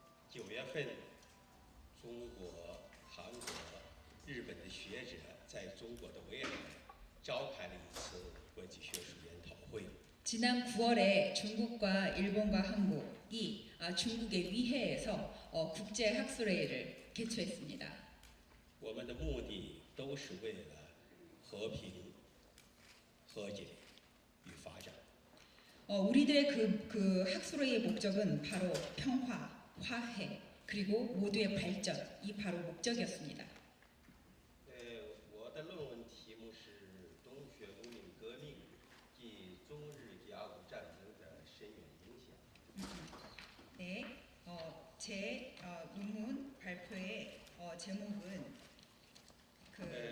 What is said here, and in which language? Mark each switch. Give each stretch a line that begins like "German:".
Chinese: 9月份，中国、韩国、日本的学者在中国的未来召开了一次国际学术研讨会。
Korean: 지난 9월에 중국과 일본과 한국이 중국의 위해에서 국제 학술회의를 개최했습니다.
Chinese: 我们的目的都是为了和平、和解与发展。
Korean: 우리들의 그 학술회의의 목적은 바로 평화, 화해, 그리고 모두의 발전, 이 바로 목적이었습니다.
Chinese: 我的论文题目是《东学农民革命及中日甲午战争的深远影响》。
Korean: 네, 제 논문 발표의 제목은 그